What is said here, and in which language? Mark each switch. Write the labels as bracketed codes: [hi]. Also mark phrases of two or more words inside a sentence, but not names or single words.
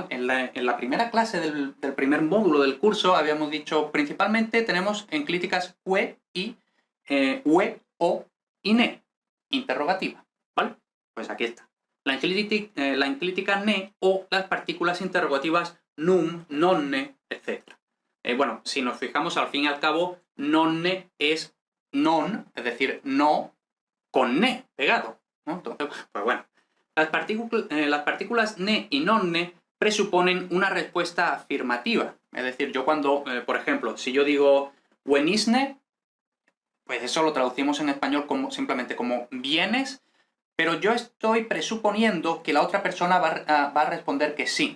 [es] En la primera clase del primer módulo del curso habíamos dicho principalmente tenemos enclíticas ue y ue, o y ne, interrogativa, ¿vale? Pues aquí está. La enclítica ne o las partículas interrogativas [la] num, nonne, [es] etc. Bueno, si nos fijamos, al fin y al cabo, nonne es non, es decir, no, con ne pegado, ¿no? Entonces, pues bueno. Las partículas ne y nonne presuponen una respuesta afirmativa. Es decir, yo cuando, por ejemplo, si yo digo buenisne, pues eso lo traducimos en español simplemente como vienes, pero yo estoy presuponiendo que la otra persona va a responder que sí.